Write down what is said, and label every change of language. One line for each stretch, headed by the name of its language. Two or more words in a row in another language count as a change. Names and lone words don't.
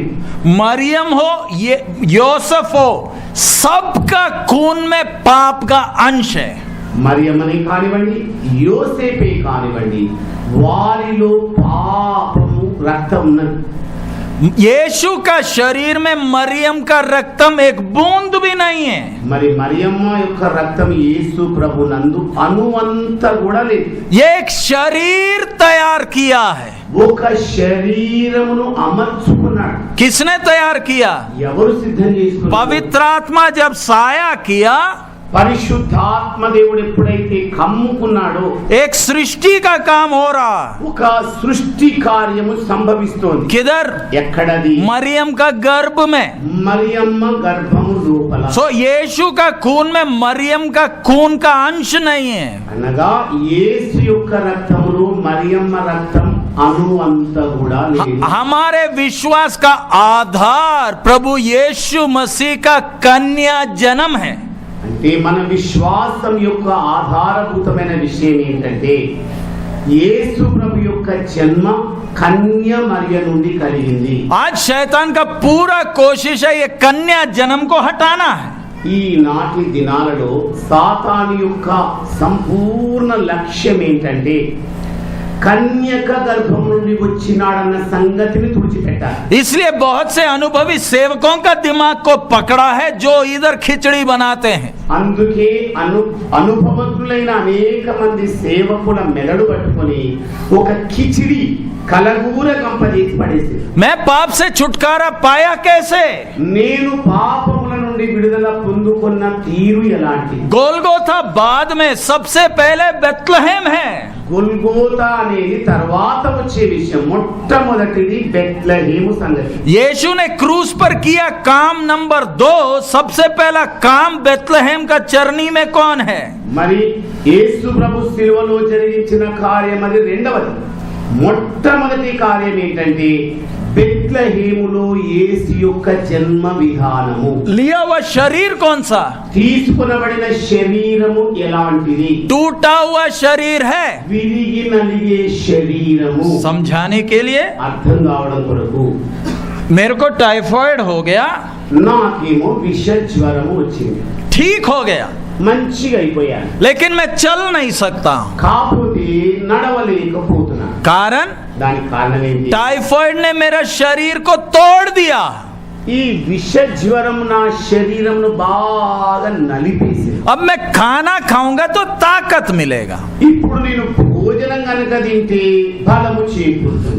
Hindi: मरियम हो, ये యోసెఫ్ हो, सबका खून में पाप का अंश है.
Telugu: మరియమ్మని కానివ్వండి, యోసేపే కానివ్వండి, వారిలో పాపము రక్తం ఉన్నది.
Hindi: यीशु का शरीर में मरियम का रक्तम एक बूंद भी नहीं है.
Telugu: మరి మరియమ్మ యొక్క రక్తం యేసు ప్రభు నందు అణువంత కూడా లేదు.
Hindi: एक शरीर तैयार किया है.
Telugu: ఒక శరీరమును అమర్చుకున్నాడు.
Hindi: किसने तैयार किया?
Telugu: ఎవరు సిద్ధం చేసుకున్నారు?
Hindi: पवित्र आत्मा जब साया किया,
Telugu: పరిశుద్ధాత్మ దేవుడు ఎప్పుడైతే కమ్ముకున్నాడో
Hindi: एक सृष्टि का काम हो रहा.
Telugu: ఒక సృష్టి కార్యము సంభవిస్తోంది.
Hindi: किधर?
Telugu: ఎక్కడది?
Hindi: मरियम का गर्भ में.
Telugu: మరియమ్మ గర్భము లోపల.
Hindi: सो यीशु का खून में मरियम का खून का अंश नहीं है.
Telugu: అనగా యేసు యొక్క రక్తములో మరియమ్మ రక్తం అణువంత కూడా లేదు.
Hindi: हमारे विश्वास का आधार प्रभु यीशु मसीह का कन्या जन्म है.
Telugu: అంటే మన విశ్వాసం యొక్క ఆధారభూతమైన విషయం ఏంటంటే యేసు ప్రభు యొక్క జన్మ కన్య మరియ నుండి కలిగింది.
Hindi: आज शैतान का पूरा कोशिश है ये कन्या जन्म को हटाना है.
Telugu: ఈనాటి దినాలలో సాతాను యొక్క సంపూర్ణ లక్ష్యం ఏంటంటే కన్యక గర్భం నుండి వచ్చినాడన్న సంగతిని తుడిచిపెట్టాలి.
Hindi: इसलिए बहुत से अनुभवी सेवकों का दिमाग को पकड़ा है जो इधर खिचड़ी बनाते हैं.
Telugu: అందుకే అనుభవజ్ఞులైన అనేక మంది సేవకుల మెదడు పట్టుకొని ఒక కిచిడి కలగూర కంపజేసి పడేసి,
Hindi: मैं पाप से छुटकारा पाया कैसे?
Telugu: నేను పాపముల నుండి విడుదల పొందుకున్న తీరు ఎలాంటి?
Hindi: गोलगोथा बाद में, सबसे पहले बेतलहम है.
Telugu: గొల్గోతా అనేది తర్వాత వచ్చే విషయం. మొట్టమొదటిది బెత్లెహేము సంగతి.
Hindi: यीशु ने क्रूस पर किया काम नंबर 2. सबसे पहला काम बेतलहम का चरनी में कौन है?
Telugu: మరి యేసు ప్రభు శిలువలో జరిగించిన కార్యం అది రెండవది. మొట్టమొదటి కార్యం ఏంటంటే బెత్లెహేములో యేసు యొక్క జన్మ విధానము.
Hindi: लिया हुआ शरीर कौन सा?
Telugu: తీసుకునబడిన శరీరము ఎలాంటిది?
Hindi: टूटा हुआ शरीर है.
Telugu: విరిగి నలిగే శరీరము.
Hindi: समझाने के लिए,
Telugu: అర్థం కావడం కొరకు
Hindi: मेरे को टाइफाइड हो गया,
Telugu: నాకేమో విష జ్వరము వచ్చింది,
Hindi: ठीक हो गया,
Telugu: మంచిగా అయిపోయాను,
Hindi: लेकिन मैं चल नहीं सकता हूं.
Telugu: కాకపోతే నడవలేకపోతున్నా.
Hindi: कारण
Telugu: దానికి కారణం ఏంటి?
Hindi: टाइफाइड ने मेरा शरीर को तोड़ दिया.
Telugu: ఈ విష జ్వరం నా శరీరంను బాగా నలిపేసింది.
Hindi: अब मैं खाना खाऊंगा तो ताकत मिलेगा.
Telugu: ఇప్పుడు నేను భోజనం కనుక తింటే బలము చేకూరుతుంది.